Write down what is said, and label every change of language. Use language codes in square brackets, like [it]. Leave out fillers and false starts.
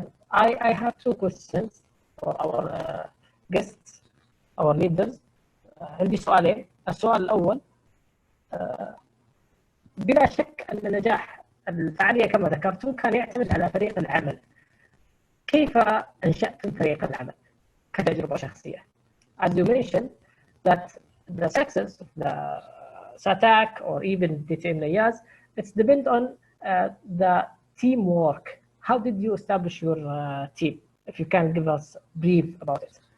[en] I have two questions for our guests, our leaders. [ar] عندي سؤالين. السؤال الأول، بلا شك أن نجاح الفعالية كما ذكرتم كان يعتمد على فريق العمل. كيف أنشأتم فريق العمل كتجربة شخصية؟ [en] As you mentioned that the success of the Sataak or even DTM Niyaz, it's depend on the teamwork. How did you establish your team? If you can give us brief about it.